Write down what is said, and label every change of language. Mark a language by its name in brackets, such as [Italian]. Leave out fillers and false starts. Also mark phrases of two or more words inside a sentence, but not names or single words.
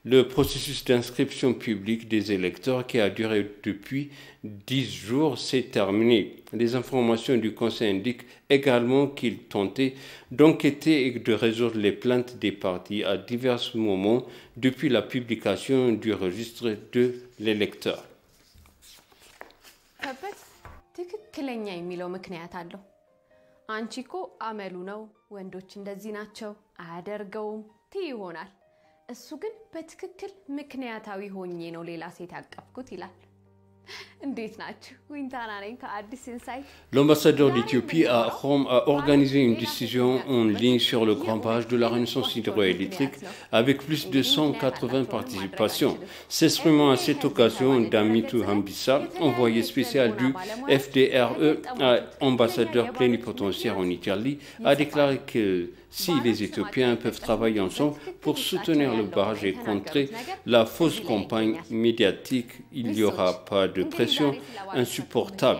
[French] Le processus d'inscription publique des électeurs qui a duré depuis 10 jours s'est terminé. Les informations du Conseil indiquent également qu'il tentait d'enquêter et de résoudre les plaintes des partis à divers moments depuis la publication du registre de l'électeur. [Amharic] ትክክለኛ የሚለው ምክንያት አለው አንቺኮ አመሉ ነው ወንዶች እንደዚህ ናቸው አያደርገውም ይሆናል እሱ ግን በትክክል ምክንያታዊ ሆኜ ነው ሌላ ሴት ያቀፍኩት ይላል እንዴት ናችሁ ዊንታና ነኝ ከአዲስ ኢንሳይት [French] L'ambassadeur d'Éthiopie à Rome a organisé une décision en ligne sur le grand barrage de la Renaissance hydroélectrique avec plus de 180 participations. S'exprimant à cette occasion, Damitou Hambissa, envoyé spécial du FDRE à ambassadeur plénipotentiaire en Italie, a déclaré que si les Éthiopiens peuvent travailler ensemble pour soutenir le barrage et contrer la fausse campagne médiatique, il n'y aura pas de pression insupportable.